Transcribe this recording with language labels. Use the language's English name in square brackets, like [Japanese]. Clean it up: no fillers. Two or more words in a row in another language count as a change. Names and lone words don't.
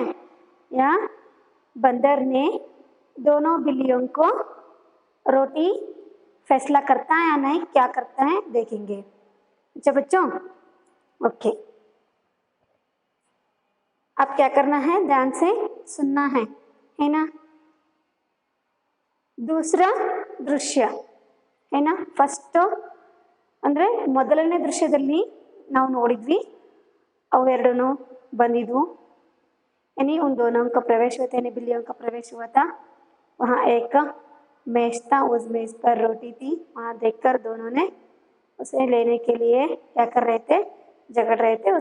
[Hindi] यहाँ बंदर ने दोनों बिल्लियों को रोटी फैसला करता है या नहीं, क्या करता है देखेंगे। अच्छा बच्चों, ओके, अब क्या करना है, ध्यान से सुनना है ना। दूसरा दृश्य है ना। [Kannada] फस्ट ಅಂದ್ರೆ ಮೊದಲನೇ ದೃಶ್ಯದಲ್ಲಿ ನಾವು ನೋಡಿದ್ವಿ, ಅವೆರಡು ಬಂದಿದ್ವು, [Hindi] यानी उन दोनों का प्रवेश हुआ था, यानी बिल्लियों का प्रवेश हुआ था। वहाँ एक मेज था, उस मेज पर रोटी थी। वहाँ देखकर दोनों ने उसे लेने के लिए क्या कर रहे थे, झगड़ रहे थे।